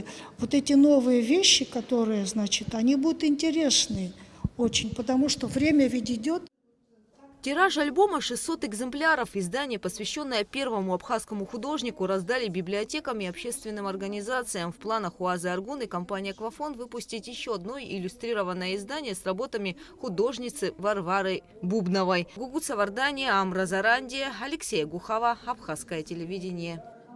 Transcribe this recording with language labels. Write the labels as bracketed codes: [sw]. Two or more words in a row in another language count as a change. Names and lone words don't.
[ru] Вот эти новые вещи, которые, они будут интересны очень, потому что время ведь идет. Тираж альбома 600 экземпляров. Издание, посвященное первому абхазскому художнику, раздали библиотекам и общественным организациям. В планах у Азаргун и компании «Аквафон» выпустить еще одно иллюстрированное издание с работами художницы Варвары Бубновой. Гугут Савардания, Амра Зарандия, Алексей Гухава, Абхазское телевидение.